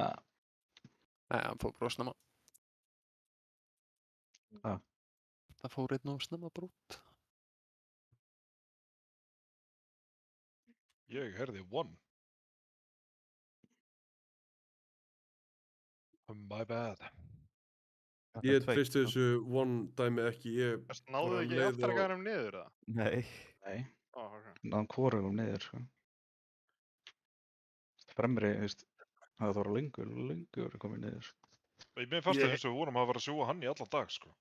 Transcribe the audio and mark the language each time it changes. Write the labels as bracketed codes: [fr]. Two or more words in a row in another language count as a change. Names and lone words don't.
[is] Nei, hann fór bara snemma. Það fór einn og snemma bara út. Ég heyrði one. [en] My bad. [is] Ég treysti þessu one dæmi ekki, ég... Náðu ekki aftargæðanum niður, eða? Nei. Nei. Ok. Náðum hvorugum niður, sko. Fremri, það var lengur komið niður. Mér fannst það eins og við vorum að vera að sjúga hann í allan dag, sko.